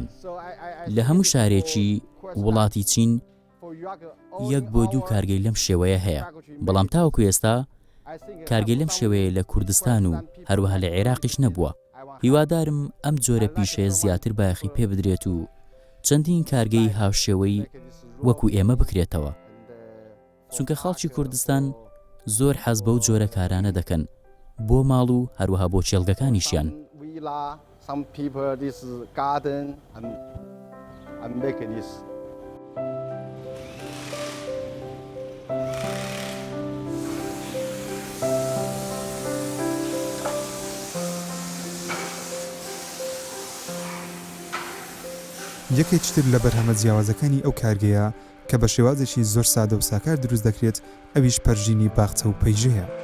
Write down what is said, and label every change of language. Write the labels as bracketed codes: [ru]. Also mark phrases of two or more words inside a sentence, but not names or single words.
[ckb] لە هەموو شارێکی وڵاتی چین یەک بۆ دوو کارگەی لەم شێوەیە هەیە، بەڵام تاوەکو ئێستا کارگەی لەم شێوەیە لە کوردستان و هەروەها لە عێراقیش نەبووە. هیوادارم ئەم جۆرە پیشەیە زیاتر بایەخی پێ بدرێت و چەندین کارگەی هاوشێوەی وەکو ئێمە بکرێتەوە، چونکە خەڵکی کوردستان زۆر حەز بەو جۆرە کارانە دەکەن بۆ ماڵ و هەروەها بۆ چێلگەکانیشیان. [en] Some people this garden and make this. [ckb] یەکێکتر لە بەرهەمە جیاوازەکانی ئەو کارگەیە کە بە شێوازێکی زۆر سادە و ساکار دروست دەکرێت ئەویش پەرژینی باخچە و پەیژەیە.